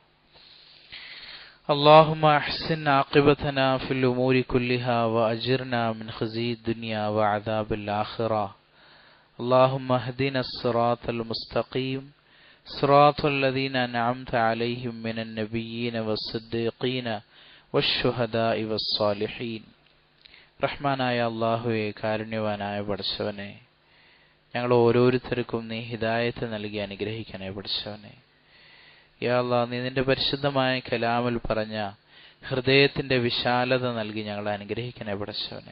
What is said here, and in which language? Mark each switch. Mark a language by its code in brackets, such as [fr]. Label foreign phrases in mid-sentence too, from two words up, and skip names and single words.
[ar] اللهم أحسن عاقبتنا في الأمور كلها وأجرنا من خزي الدنيا وعذاب الآخرة. اللهم اهدنا الصراط المستقيم صراط الذين أنعمت عليهم من النبيين والصديقين والشهداء والصالحين. [ml] റഹ്മാനായ അല്ലാഹുവേ, കാരുണ്യവാനായ പടച്ചവനെ, ഞങ്ങൾ ഓരോരുത്തർക്കും നീ ഹിദായത്ത് നൽകി അനുഗ്രഹിക്കണേ പടച്ചവനെ. [ar] يا الله, [ml] നീ നിന്റെ പരിശുദ്ധമായ കലാമിൽ പറഞ്ഞ ഹൃദയത്തിന്റെ വിശാലത നൽകി ഞങ്ങളെ അനുഗ്രഹിക്കണേ പടച്ചവനെ.